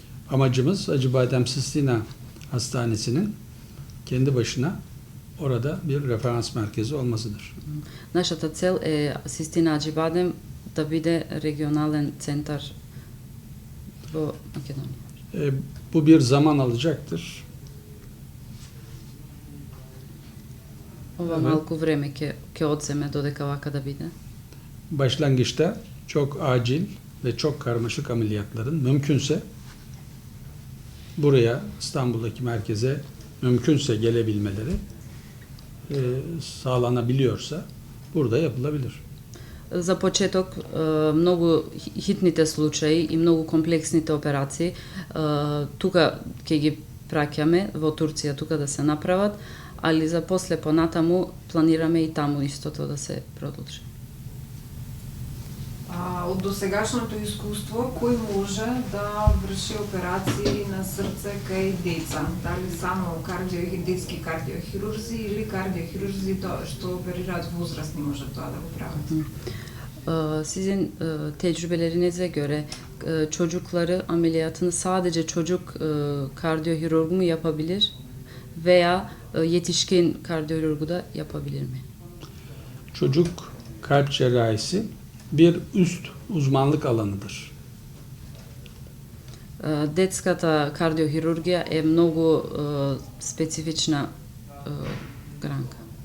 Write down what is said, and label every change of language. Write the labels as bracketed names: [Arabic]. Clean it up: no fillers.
[Turkish] Amacımız Acıbadem Sistina Hastanesi'nin kendi başına orada bir referans merkezi olmasıdır. [Macedonian] Нашата цел е Систина Аџибадем да биде регионален центар во Македонија. [Turkish] Bu bir zaman alacaktır. [Macedonian] Ова малку време ќе одземе додека вака да биде. [Turkish] Başlangıçta çok acil ve çok karmaşık ameliyatların mümkünse buraya, İstanbul'daki merkeze mümkünse gelebilmeleri sağlanabiliyorsa burada yapılabilir. [Macedonian] За почеток, многу хитните случаи и многу комплексните операции, тука ќе ги праќаме во Турција тука да се направат, али за после понатаму планираме и таму истото да се продолжи. Од досегашното искуство, кој може да врши операции на срце кај деца? Дали само детски кардиохирурзи или кардиохирурзи што оперираат возрастни може тоа да го прават? [Turkish] Sizin tecrübelerinize göre çocukları ameliyatını sadece çocuk kardiyохirurgu mu yapabilir veya yetişkin kardiyologu da yapabilir mi? Çocuk kalp cerrahisi bir üst uzmanlık alanıdır. [Macedonian] Детската кардиохирургија е многу специфична гранка.